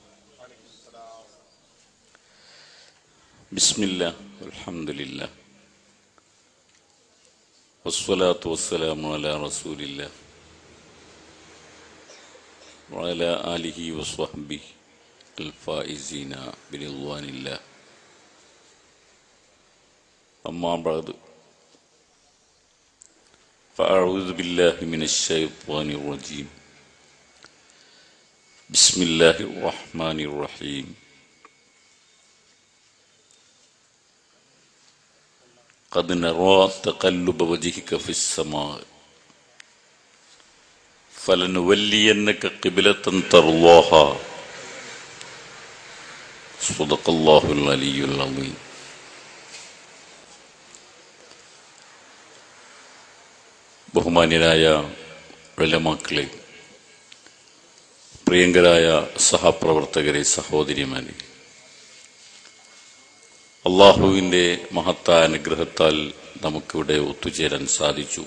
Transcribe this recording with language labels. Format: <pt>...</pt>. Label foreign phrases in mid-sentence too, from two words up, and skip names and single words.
<ar>بسم الله الحمد لله والصلاة والسلام على رسول الله وعلى آله وصحبه الفائزين برضوان الله. أما بعد فأعوذ بالله من الشيطان الرجيم. بسم الله الرحمن الرحيم. قد نرى تقلب وجهك في السماء فلنولينك قبلة ترضاها صدق الله العلي العظيم.</ar> <ml>ബഹുമാന്യരായ ഉലമാക്കളെ, പ്രിയങ്കരായ സഹപ്രവർത്തകരെ, സഹോദരിമാരെ, അള്ളാഹുവിൻ്റെ മഹത്തായ അനുഗ്രഹത്താൽ നമുക്കിവിടെ ഒത്തുചേരാൻ സാധിച്ചു.</ml>